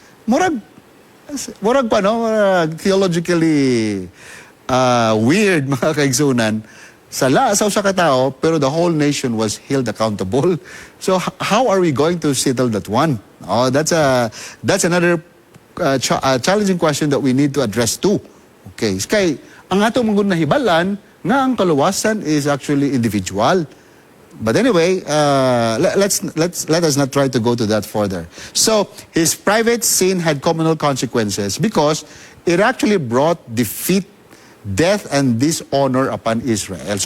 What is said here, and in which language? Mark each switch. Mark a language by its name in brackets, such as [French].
[Cebuano] Murag pa, no? [English] Theologically weird, [Cebuano] mga kaigsunan. Sa katao, pero [English] the whole nation was held accountable. So, how are we going to settle that one? Oh, that's another challenging question that we need to address too. Okay. [Cebuano] Kay, ang atong mga nahibalan, nga ang kaluwasan [English] is actually individual. But anyway, let us not try to go to that further. So, his private sin had communal consequences because it actually brought defeat, death, and dishonor upon Israel.